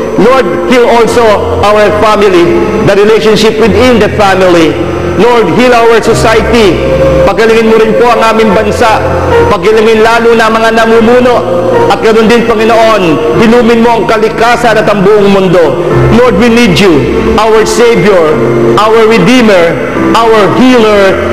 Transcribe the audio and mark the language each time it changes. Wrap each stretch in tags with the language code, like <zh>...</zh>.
<en>Lord, heal also our family, the relationship within the family. Lord, heal our society.</en> <tl>Pagalingin mo rin po ang aming bansa. Pagalingin lalo na mga namumuno. At ganoon din, Panginoon, hilumin mo ang kalikasan at ang buong mundo.</tl> <en>Lord, we need you, our Savior, our Redeemer, our Healer.</en>